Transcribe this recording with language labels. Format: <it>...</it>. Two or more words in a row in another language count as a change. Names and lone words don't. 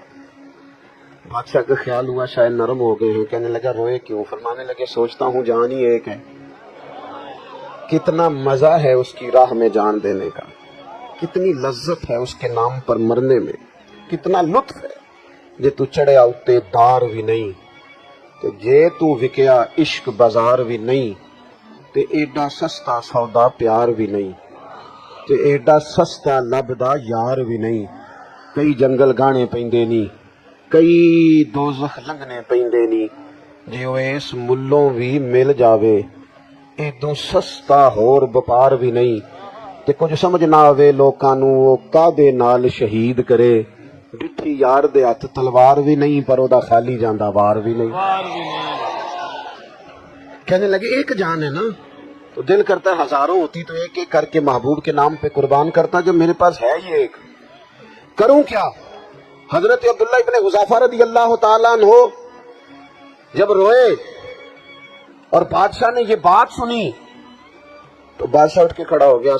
<ur>بادشاہ کا خیال ہوا شاید نرم ہو گئے ہیں. کہنے لگا روئے کیوں؟ فرمانے لگے سوچتا ہوں جان ہی ایک ہے، کتنا مزہ ہے اس کی راہ میں جان دینے کا، کتنی لذت ہے اس کے نام پر مرنے میں، کتنا لطف ہے.</ur> <pa>جے تو چڑھیا اتے دار بھی نہیں، تو جے تو وکیا عشق بازار بھی نہیں، تے ایڈا سستا سودا پیار بھی نہیں، تے ایڈا سستا لبدا یار بھی نہیں. کئی جنگل گانے پیندے نی، کئی دوزخ لنگنے پیندے نی، جے او اس ملوں بھی مل جاوے ایڈو سستا ہور بپار بھی نہیں. تے کچھ سمجھ نہ آوے لوکاں نوں او کعبے نال شہید کرے، ڈٹھی یار دے ہاتھ تلوار بھی نہیں، پر او دا خالی جاندا وار بھی نہیں.</pa> <ur>کہنے لگے ایک جان ہے نا، تو دل کرتا ہے ہزاروں ہوتی تو ایک ایک کر کے محبوب کے نام پہ قربان کرتا. جب میرے پاس ہے ہی ایک، کروں کیا؟ حضرت عبداللہ ابن حذیفہ</ur> <ar>رضی اللہ تعالیٰ عنہ</ar> <ur>جب روئے اور بادشاہ نے یہ بات سنی تو بادشاہ اٹھ کے کھڑا ہو گیا.</ur>